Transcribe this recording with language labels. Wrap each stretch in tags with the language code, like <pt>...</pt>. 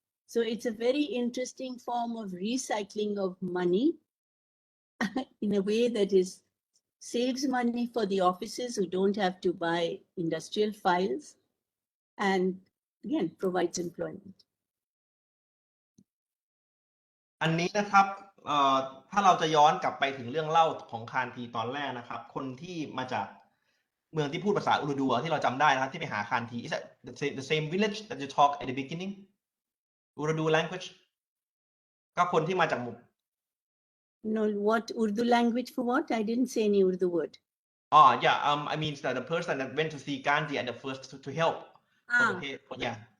<en>So it's a very interesting form of recycling of money in a way that is saves money for the offices who don't have to buy industrial files, and again provides employment.</en> <th>อันนี้นะครับถ้าเราจะย้อนกลับไปถึงเรื่องเล่าของคานทีตอนแรกนะครับคนที่มาจากเมืองที่พูดภาษาอุรดูที่เราจำได้นะครับที่ไปหาคานที</th> <en>is that the same village that you talk at the beginning Urdu language</en> <th>ก็คนที่มาจาก</th> <en>No, what Urdu language for what? I didn't say any Urdu word. Yeah I mean that the person that went to see Gandhi at the first to help yeah</en>